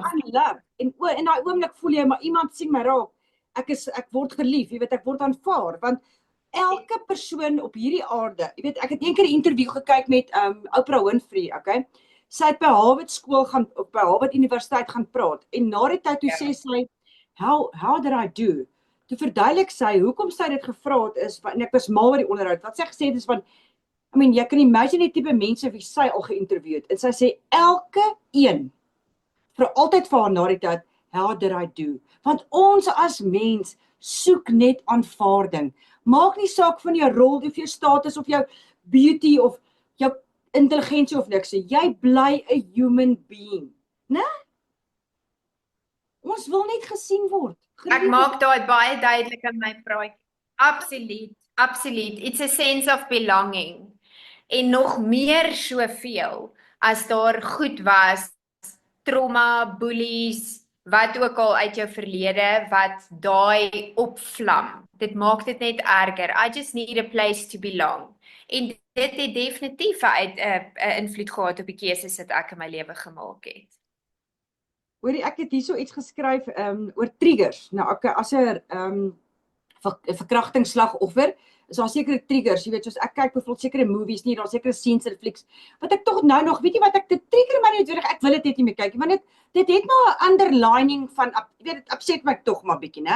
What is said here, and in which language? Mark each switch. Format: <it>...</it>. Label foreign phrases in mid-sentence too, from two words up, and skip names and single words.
<af>aanlik en in daai oomblik voel jy maar iemand sien my raak. Ek word gelief, jy weet, ek word aanvaar want elke persoon op hierdie aarde, jy weet, ek het eendag 'n interview gekyk met Oprah Winfrey, okay? Sy het by Harvard skool gaan of by Harvard Universiteit gaan praat en na die tyd toe sê sy</af> <en>how did I do?</en> <af>Toe verduidelik sy hoekom sy dit gevra het is en ek was mal oor die onderhoud. Wat sy gesê het is van jy kan imagine die tipe mense wie sy al geïnterview het en sy sê elke een vra altyd vir haar na die tyd</af> <en>how did I do?</en> <af>Want ons as mens soek net aanvaarding. Maak nie saak van jou rol of jou status of jou beauty of jou intelligensie of niks. Jy bly 'n</af> <en>human being,</en> <af>né? Ons wil net gesien word. Ek maak daai baie duidelik in my praatjie. Absoluut, absoluut.</af> <en>It's a sense of belonging.</en> <af>En nog meer soveel as daar goed was, trauma, bullies, wat ook al uit jou verlede wat daai opvlam. Dit maak dit net erger.</af> <en>I just need a place to belong.</en> <af>En dit het definitief 'n invloed gehad op die keuses wat ek in my lewe gemaak het. Hoorie, ek het hierso iets geskryf oor triggers. Nou as 'n verkrachtingsslagoffer is daar sekere triggers, jy weet, soos ek kyk byvoorbeeld sekere movies nie, daar sekere scenes in flieks wat ek tog nog, weet jy wat ek dit trigger my net ek wil dit net nie meer kyk nie, want dit het maar 'n underlining van, jy weet, dit upset my tog maar bietjie, né?</af>